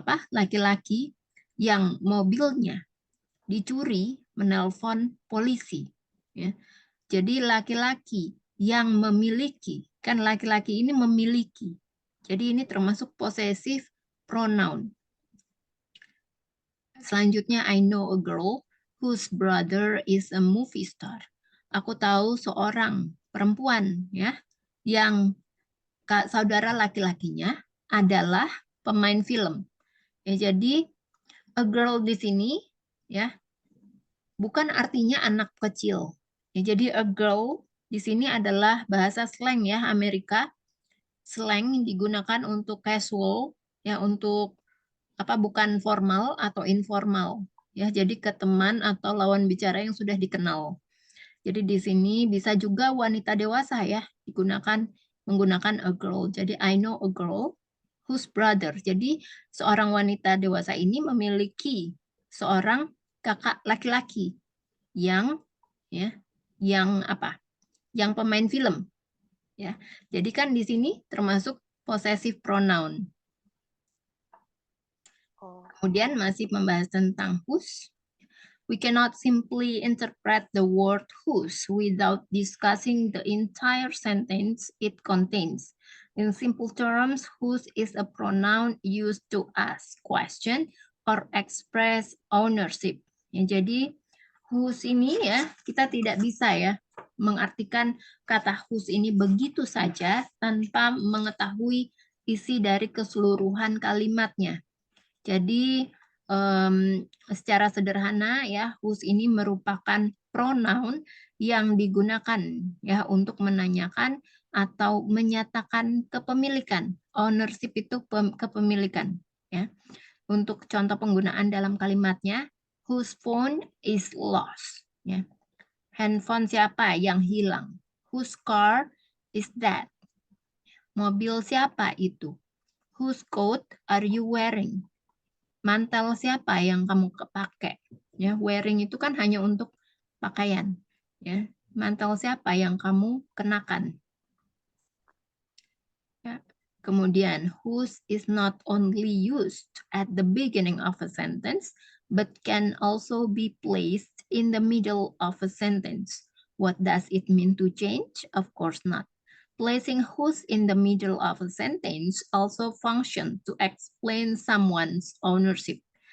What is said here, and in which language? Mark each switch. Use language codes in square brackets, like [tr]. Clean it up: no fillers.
[id] Laki-laki yang mobilnya dicuri menelpon polisi. Ya. Jadi laki-laki yang memiliki, kan laki-laki ini memiliki. Jadi ini termasuk possessive pronoun. Selanjutnya, [en] I know a girl whose brother is a movie star. [id] Aku tahu seorang perempuan ya yang saudara laki-lakinya adalah pemain film. Ya, jadi [en] a girl [id] di sini ya bukan artinya anak kecil. Ya, jadi [en] a girl [id] di sini adalah bahasa slang ya Amerika. Slang digunakan untuk casual ya untuk bukan formal atau informal ya. Jadi ke teman atau lawan bicara yang sudah dikenal. Jadi di sini bisa juga wanita dewasa ya menggunakan a girl. Jadi [en] I know a girl whose brother. [id] Jadi seorang wanita dewasa ini memiliki seorang kakak laki-laki yang ya yang yang pemain film ya. Jadi kan di sini termasuk possessive pronoun. Kemudian masih membahas tentang whose. [en] We cannot simply interpret the word whose without discussing the entire sentence it contains. In simple terms, whose is a pronoun used to ask question or express ownership. [id] Ya, jadi whose ini ya kita tidak bisa ya mengartikan kata whose ini begitu saja tanpa mengetahui isi dari keseluruhan kalimatnya. Jadi secara sederhana ya whose ini merupakan pronoun yang digunakan ya untuk menanyakan atau menyatakan kepemilikan. Ownership itu kepemilikan ya. Untuk contoh penggunaan dalam kalimatnya, [en] whose phone is lost [id] ya. Handphone siapa yang hilang? [en] Whose car is that? [id] Mobil siapa itu? [en] Whose coat are you wearing? [id] Mantel siapa yang kamu pakai? Ya, wearing itu kan hanya untuk pakaian. Ya, mantel siapa yang kamu kenakan? Ya. [en] Kemudian, whose is not only used at the beginning of a sentence, but can also be placed in the middle of a sentence. What does it mean to change? Of course not. Placing whose in the middle of a sentence also function to explain someone's ownership.